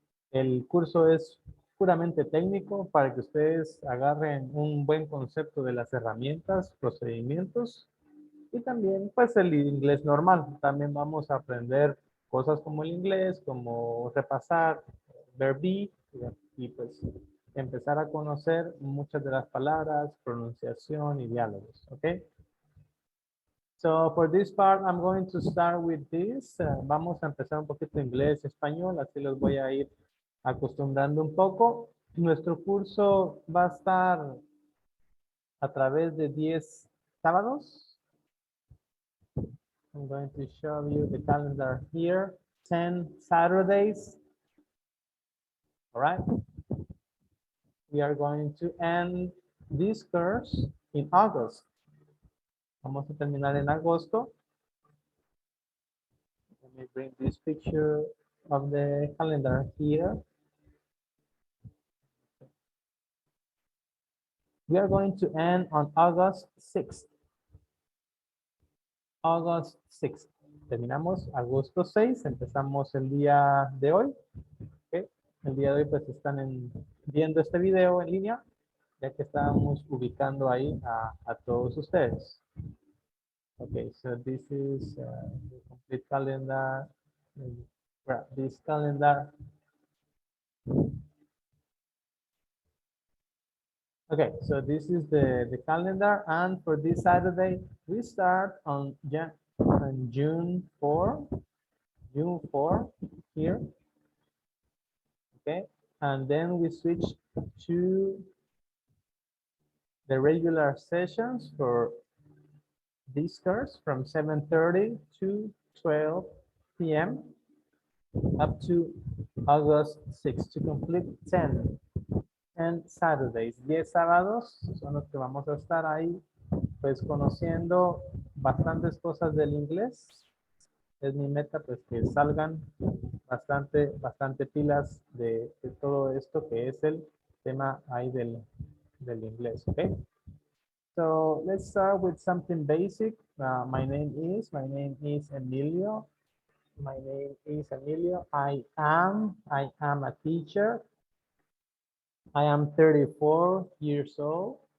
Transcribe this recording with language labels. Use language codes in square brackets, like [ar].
[es] El curso es puramente técnico para que ustedes agarren un buen concepto de las herramientas, procedimientos y también pues el inglés normal. También vamos a aprender cosas como el inglés, como repasar, ver y pues empezar a conocer muchas de las palabras, pronunciación y diálogos, ¿ok? [en] So for this part, I'm going to start with this. [es] Vamos a empezar un poquito inglés, español, así los voy a ir acostumbrando un poco. Nuestro curso va a estar a través de 10 sábados. [en] I'm going to show you the calendar here. 10 Saturdays. All right. We are going to end this course in August. [es] Vamos a terminar en agosto. [en] Let me bring this picture of the calendar here. We are going to end on August 6th. August 6th. [es] Terminamos agosto 6, empezamos el día de hoy. ¿Okay? El día de hoy pues están viendo este video en línea, ya que estábamos ubicando ahí a todos ustedes. [en] Okay, so this is the complete calendar. Grab this calendar. Okay, so this is the calendar, and for this Saturday, we start on June 4, June 4 here, okay? And then we switch to the regular sessions for this course from 7:30 to 12 p.m. up to August 6 to complete 10 Saturdays. [es] 10 sábados son los que vamos a estar ahí, pues conociendo bastantes cosas del inglés. Es mi meta, pues que salgan bastante pilas de todo esto que es el tema ahí del inglés, ¿ok? [en] So let's start with something basic. My name is Emilio. My name is Emilio. I am a teacher. I am 34 years old.